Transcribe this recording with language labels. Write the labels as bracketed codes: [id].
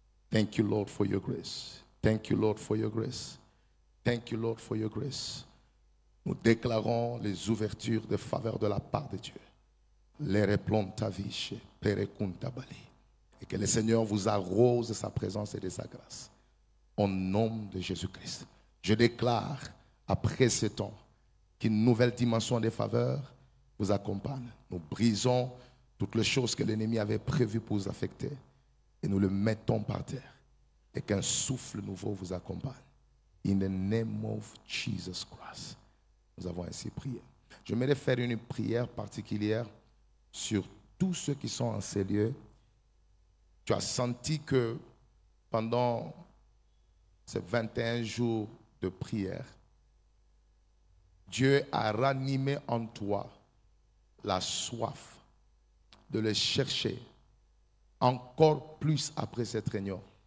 [en] Thank you, Lord, for your grace. Thank you, Lord, for your grace. Thank you, Lord, for your grace. [fr] Nous déclarons les ouvertures de faveur de la part de Dieu. Les replonta viche, perecunta bali. Et que le Seigneur vous arrose de sa présence et de sa grâce. Au nom de Jésus-Christ. Je déclare, après ce temps, qu'une nouvelle dimension de faveur vous accompagne. Nous brisons toutes les choses que l'ennemi avait prévues pour vous affecter. Et nous le mettons par terre. Et qu'un souffle nouveau vous accompagne. [en] In the name of Jesus Christ. [fr] Nous avons ainsi prié. Je vais faire une prière particulière sur tous ceux qui sont en ces lieux. Tu as senti que pendant ces 21 jours de prière, Dieu a ranimé en toi la soif de le chercher encore plus après cette réunion.